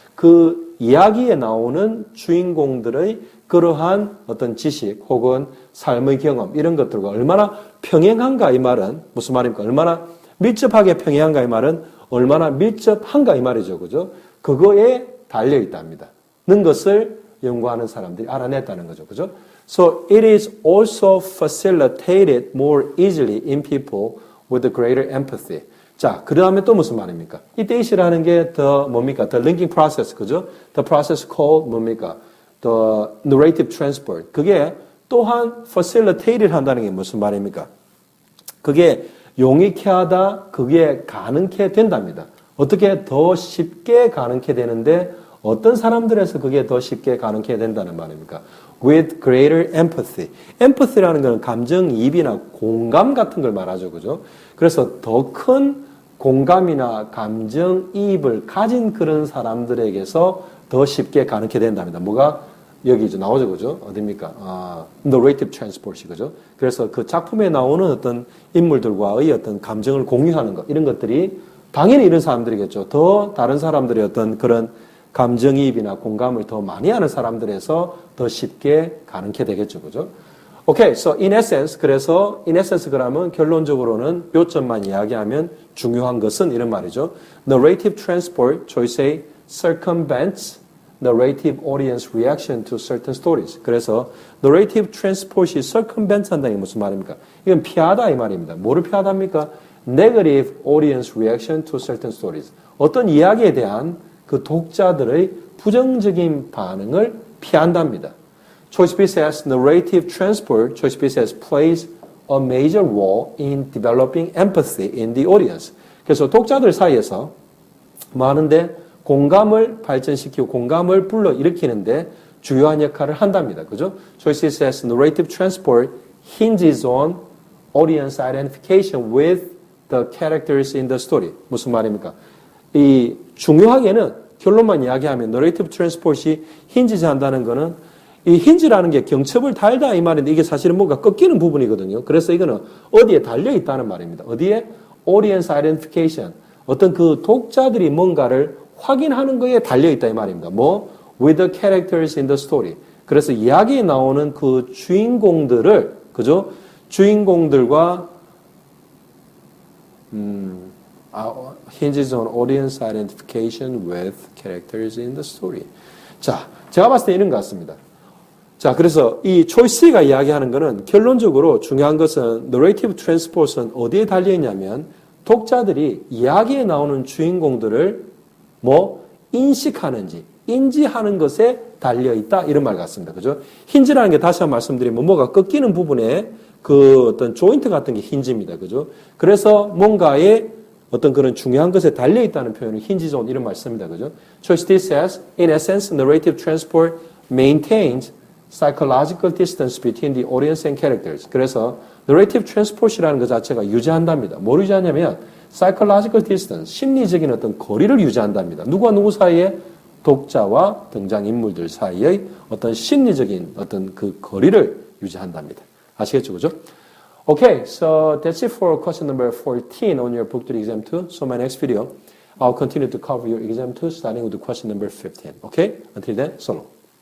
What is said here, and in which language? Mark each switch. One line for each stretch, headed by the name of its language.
Korean: 그 이야기에 나오는 주인공들의 그러한 어떤 지식 혹은 삶의 경험 이런 것들과 얼마나 평행한가 이 말은 무슨 말입니까? 얼마나 밀접하게 평행한가 이 말은 얼마나 밀접한가 이 말이죠. 그죠? 그거에 달려 있답니다. 는 것을 연구하는 사람들이 알아냈다는 거죠. 그죠?
English: So it is also facilitated more easily in people with a greater empathy.
Korean: 자, 그 다음에 또 무슨 말입니까? 이때 이시라는 게 뭡니까?
English: The linking process,
Korean: 그죠?
English: The process called
Korean: 뭡니까?
English: The narrative transport.
Korean: 그게 또한 facilitated 한다는 게 무슨 말입니까? 그게 용이케 하다, 그게 가능케 된답니다. 어떻게 더 쉽게 가능케 되는데 어떤 사람들에서 그게 더 쉽게 가능케 된다는 말입니까?
English: With greater empathy.
Korean: empathy라는 것은 감정이입이나 공감 같은 걸 말하죠. 그죠? 그래서 더 큰 공감이나 감정이입을 가진 그런 사람들에게서 더 쉽게 가능케 된답니다. 뭐가? 여기 이제 나오죠. 그죠? 어딥니까? narrative transport이 그죠? 그래서 그 작품에 나오는 어떤 인물들과의 어떤 감정을 공유하는 것, 이런 것들이 당연히 이런 사람들이겠죠. 더 다른 사람들의 어떤 그런 감정이입이나 공감을 더 많이 하는 사람들에서 더 쉽게 가능케 되겠죠. 그죠? 오케이,
English: so in essence,
Korean: 그래서 in essence 그러면 결론적으로는 요점만 이야기하면 중요한 것은 이런 말이죠.
English: Narrative transport,
Korean: 저희 say, circumvents
English: narrative audience reaction to certain stories.
Korean: 그래서 narrative transport이 circumvent 한다는 게 무슨 말입니까? 이건 피하다 이 말입니다. 뭐를 피하답니까?
English: negative audience reaction to certain stories.
Korean: 어떤 이야기에 대한 그 독자들의 부정적인 반응을 피한답니다.
English: Choice B says narrative transport, Choice B says plays a major role in developing empathy in the audience.
Korean: 그래서 독자들 사이에서 많은데 공감을 발전시키고 공감을 불러일으키는데 주요한 역할을 한답니다. 그죠?
English: Choice C says narrative transport hinges on audience identification with the characters in the story.
Korean: 무슨 말입니까? 이 중요하게는 결론만 이야기하면 narrative transport이 힌지지 한다는 거는 이 힌지라는 게 경첩을 달다 이 말인데 이게 사실은 뭔가 꺾이는 부분이거든요. 그래서 이거는 어디에 달려 있다는 말입니다. 어디에?
English: audience identification.
Korean: 어떤 그 독자들이 뭔가를 확인하는 거에 달려 있다 이 말입니다. 뭐?
English: with the characters in the story.
Korean: 그래서 이야기에 나오는 그 주인공들을, 그죠? 주인공들과
English: hinges on audience identification with characters in the story.
Korean: 자, 제가 봤을 때 이런 것 같습니다. 자, 그래서 이 초이스 C가 이야기하는 것은 결론적으로 중요한 것은 narrative transport은 어디에 달려 있냐면 독자들이 이야기에 나오는 주인공들을 뭐 인식하는지 인지하는 것에 달려 있다 이런 말 같습니다. 그죠? 힌지라는 게 다시 한번 말씀드리면 뭐가 꺾이는 부분에 그 어떤 조인트 같은 게 힌지입니다. 그죠? 그래서 뭔가에 어떤 그런 중요한 것에 달려 있다는 표현을 힌지 on 이런 말 씁니다. 그죠?
English: Choice D says in essence narrative transport maintains psychological distance between the audience and characters.
Korean: 그래서 narrative transport이라는 것 자체가 유지한답니다. 뭘 유지하냐면 psychological distance, 심리적인 어떤 거리를 유지한답니다. 누구와 누구 사이에? 독자와 등장인물들 사이의 어떤 심리적인 어떤 그 거리를 유지한답니다. 아시겠죠? 그죠?
English: Okay, so that's it for question number 14 on your book to exam 2. So my next video, I'll continue to cover your exam 2 starting with the question number 15. Okay? Until then, so long.